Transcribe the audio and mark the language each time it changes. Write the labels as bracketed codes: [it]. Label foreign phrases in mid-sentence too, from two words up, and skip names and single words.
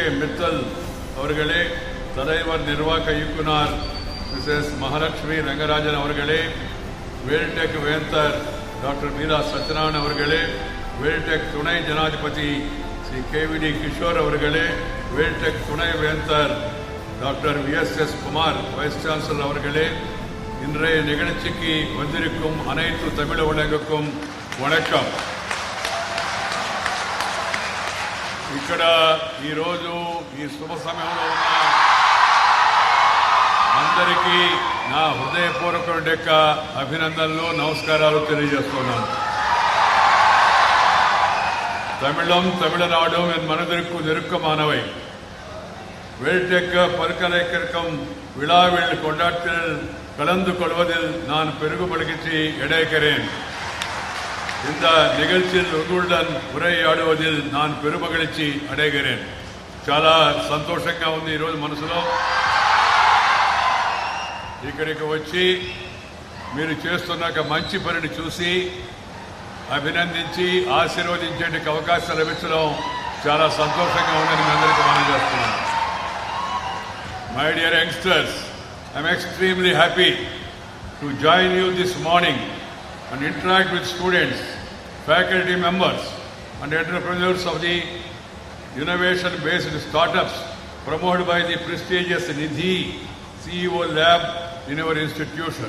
[ta] மித்தல் அவர்களே, தலைவர் நிர்வாக இயக்குனர் மிஸ்ஸஸ் மகாலட்சுமி ரங்கராஜன் அவர்களே, வேல்டெக் வேந்தர் டாக்டர் மீரா சத்யநாராயணன் அவர்களே, வேல்டெக் துணை ஜனாதிபதி ஸ்ரீ KVD கிஷோர் அவர்களே, வேல்டெக் துணை வேந்தர் டாக்டர் VSS குமார் [en] Vice Chancellor [ta] அவர்களே, இன்றைய நிகழ்ச்சிக்கு வந்திருக்கும் அனைத்து தமிழ் உலகுக்கும் வணக்கம். [te] ఇక్కడ ఈరోజు ఈ శుభ సమయంలో ఉన్న అందరికీ నా హృదయపూర్వక అభినందనలు, నమస్కారాలు తెలియజేస్తున్నాను. [ta] தமிழும் தமிழ்நாடும் என் மனதிற்கு நெருக்கமானவை. வேல்டெக் பல்கலைக்கழகம் விழாவில் கொண்டாட்டத்தில் கலந்து கொள்வதில் நான் பெருகும் மகிழ்ச்சி அடைகிறேன். இந்த நிகழ்ச்சியில் உங்களுடன் உரையாடுவதில் நான் பெருமகிழ்ச்சி అడేగరేన్. [te] చాలా సంతోషంగా ఉంది ఈరోజు మనసులో. ఇక్కడికి వచ్చి మీరు చేస్తున్న మంచి పనిని చూసి అభినందించి ఆశీర్వదించే అవకాశం లభించడం చాలా సంతోషంగా ఉందని మీ అందరికీ మనం చేస్తున్నాను. [en] My dear youngsters, I'm extremely happy to join you this morning and interact with students, faculty members and entrepreneurs of the innovation-based startups promoted by the prestigious Nidhi CEO Lab in our institution.